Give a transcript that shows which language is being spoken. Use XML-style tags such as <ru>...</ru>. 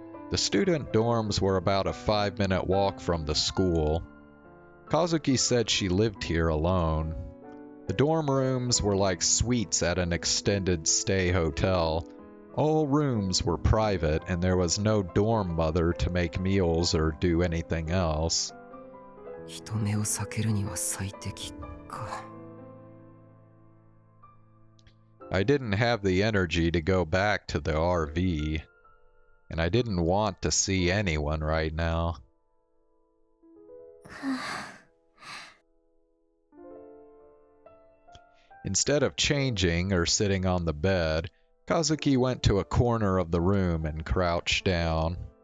<en>The student dorms were about a 5-minute walk from the school. Kazuki said she lived here alone. The dorm rooms were like suites at an extended stay hotel. All rooms were private, and there was no dorm mother to make meals or do anything else.</en> <ja>人目を避けるには最適か。</ja> <en>I didn't have the energy to go back to the RV, and I didn't want to see anyone right now. Instead of changing or sitting on the bed, Kazuki went to a corner of the room and crouched down.</en>